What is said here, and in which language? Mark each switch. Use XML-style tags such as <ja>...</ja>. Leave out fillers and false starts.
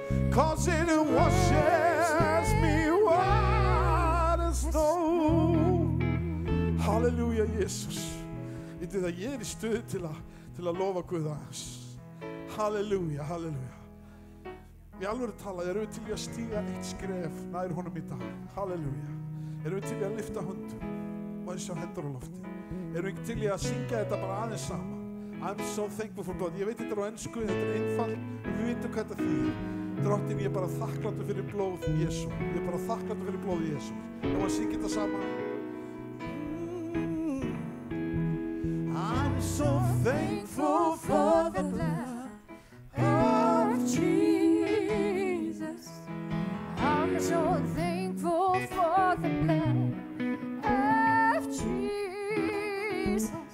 <en>'Cause it washes me white as snow.</en> <is>Halleluja, Jesus. Vitið að ég í stuði til að lofa Guð aðeins. Halleluja, halleluja. Í alvöru talað erum við til í að stíga eitt skref nær honum í dag. Halleluja. Erum við til í að lyfta höndum og að sjá hendur á lofti. Erum við til í að syngja þetta bara aðeins saman.</is> <en>I'm so thankful for blood.</en> <is>Ég veit þetta er á ensku, þetta er einfalt og við vitum hvað þetta þýðir. Drottinn, ég er bara þakkláttur fyrir blóð Jesú. Ég er bara þakkláttur fyrir blóð Jesú. Og að syngja þetta saman.</is> <en>I'm so thankful for the blood of Jesus. I'm so thankful for the blood of Jesus.</en>